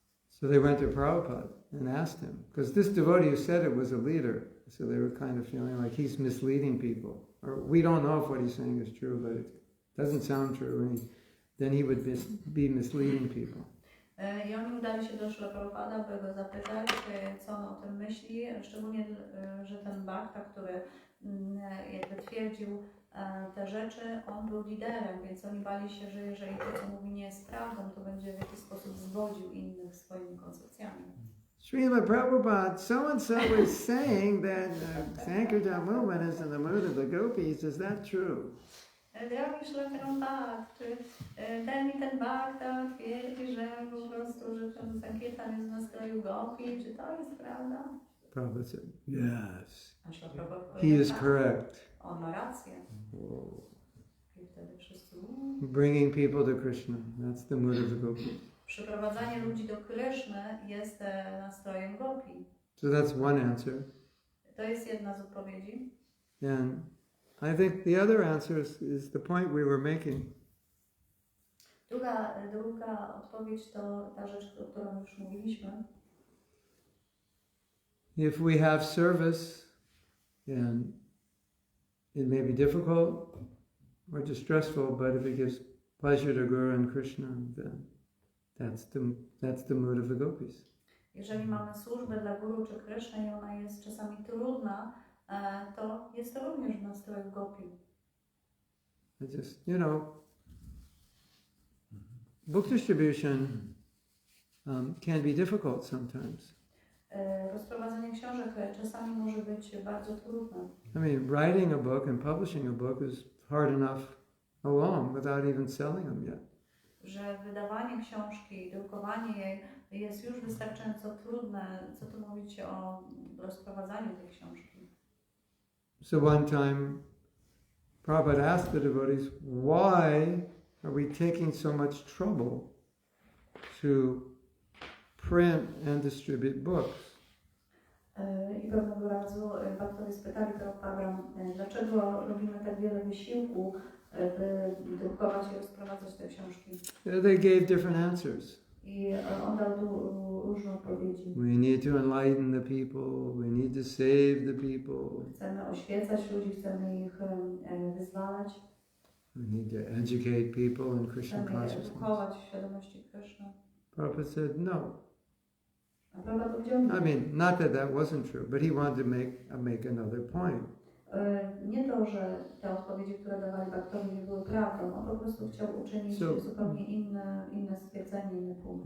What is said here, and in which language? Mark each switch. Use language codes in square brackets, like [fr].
[en] So they went to Prabhupada and asked him, because this devotee who said it was a leader, so they were kind of feeling like he's misleading people. Or we don't know if what he's saying is true, but it doesn't sound true, and then he would be misleading people. [pl] I oni udali się do Śrila Prabhupada, by go zapytać, co on o tym myśli, szczególnie, że ten bhakta, który jakby twierdził te rzeczy, on był liderem, więc oni bali się, że jeżeli to, co mówi, nie jest prawdą, to będzie w jakiś sposób zwodził innych swoimi koncepcjami. [en] Srila Prabhupada, so-and-so was saying that the Sankirtan movement is in the mood of the gopis. Is that true? [pl] Drogi Śrila Prabhupada, czy ten i ten bhakta twierdzi, że po prostu, że ten Sankirtan jest w nastroju gopi, czy to jest prawda? [en] Prabhupada said, yes. [pl] A Śrila Prabhupada [en] He is correct. [pl] On ma rację. I wtedy wszyscy... [en] Bringing people to Krishna, that's the mood of the gopis. [pl] Przyprowadzanie ludzi do Kryszny jest nastrojem gopi. [en] So that's one answer. [pl] To jest jedna z odpowiedzi. [en] And I think the other answer is the point we were making. [pl] Druga odpowiedź to ta rzecz, o którą już mówiliśmy. [en] If we have service and it may be difficult or distressful, but if it gives pleasure to Guru and Krishna, then that's the mood of the gopis. [pl] Jeżeli mamy służbę dla Guru czy Kryszny i ona jest czasami trudna, to jest to również w nastroju gopi. [en] Just, book distribution can be difficult sometimes. [pl] Rozprowadzenie książek czasami może być bardzo trudne. [en] I mean, writing a book and publishing a book is hard enough alone without even selling them yet. [pl] Że wydawanie książki, drukowanie jej jest już wystarczająco trudne, co tu mówić o rozprowadzaniu tej książki. [en] So one time, Prabhupada asked the devotees, why are we taking so much trouble to print and distribute books? [pl] I pewnego razu bhaktowie spytali Prabhupada, dlaczego robimy tak wiele wysiłku, by drukować i rozprowadzać te książki. [en] They gave different answers. [pl] I on dał tu różne odpowiedzi. [en] We need to enlighten the people, we need to save the people. [pl] Chcemy oświecać ludzi, chcemy ich wyzwalać. [en] We need to educate people in Christian [pl] Chcemy [en] consciousness. [pl] edukować w świadomości Kryszny. [en] Prabhupada said, no, [pl] A Prabhupada powiedział [en] I [pl] nie. [en] mean, not that that wasn't true, but he wanted to make another point. [pl] Nie to, że te odpowiedzi, które dawali baktowie, nie były prawdą. On po prostu chciał uczynić zupełnie inne stwierdzenie, inny punkt.